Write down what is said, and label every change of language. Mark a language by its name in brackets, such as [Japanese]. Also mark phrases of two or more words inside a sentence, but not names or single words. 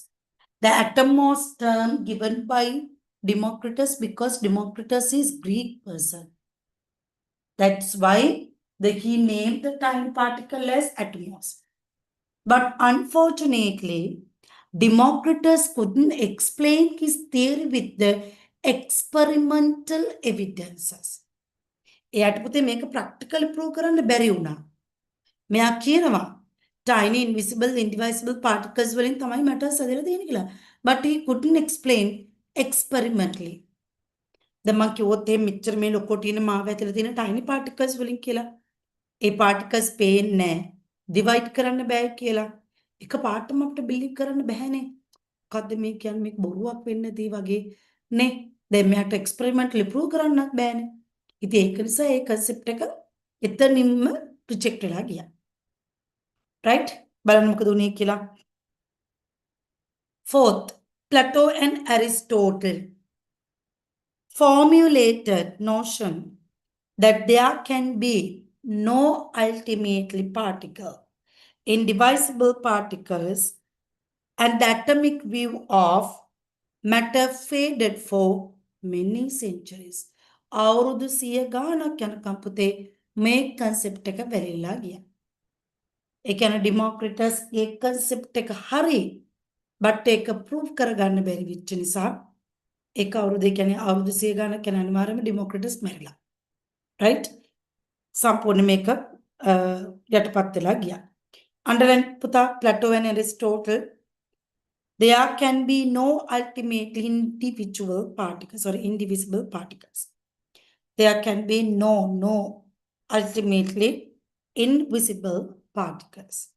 [English] The atomos term given by Democritus because Democritus is Greek person. That's why he named the tiny particle as atomos. But unfortunately, Democritus couldn't explain his theory with the experimental evidences. [Sinhala] එයාට පුතේ මේක [English] practical prove [Sinhala] කරන්න බැරි වුණා. මෙයා කියනවා [English] tiny invisible indivisible particles [Sinhala] වලින් තමයි matters හදලා තියෙන්නේ කියලා. [English] But he couldn't explain experimentally. [Sinhala] දැන් මම කිව්වොත් එහෙනම් මෙච්චර මේ ලොකෝ තියෙන මාව ඇතුලේ තියෙන [English] tiny particles [Sinhala] වලින් කියලා. ඒ particles පේන්නේ නැහැ. divide කරන්න බෑ කියලා. එක පාටම අපිට believe කරන්න බෑනේ. මොකද්ද මේ කියන්නේ මේක බොරුවක් වෙන්නේ නැති වගේ නේ. දැන් මෙයාට [English] experimentally prove [Sinhala] කරන්නත් බෑනේ. ඉතින් ඒක නිසා ඒ concept එක එතනින්ම reject වෙලා ගියා. Right? බලන්න මොකද උනේ කියලා. [English] Fourth, Plato and Aristotle formulated notion that there can be no ultimately particle, indivisible particles, and the atomic view of matter faded for many centuries. [Sinhala] අවුරුදු 100 ගාණක් යනකම් පුතේ මේ concept එක වැළිලා ගියා. ඒ කියන්නේ ඩිමෝක්‍රිටස්ගේ concept එක හරි but ඒක prove කරගන්න බැරි වෙච්ච නිසා ඒක අවුරුදු කියන්නේ අවුරුදු 100 ගාණක් යන අනිවාර්යයෙන්ම ඩිමෝක්‍රිටස් මැරිලා. right? සම්පූර්ණ මේක යටපත් වෙලා ගියා. [English] underline පුතා Plato and Aristotle. There can be no ultimately individual particles or indivisible particles. There can be no ultimately invisible particles.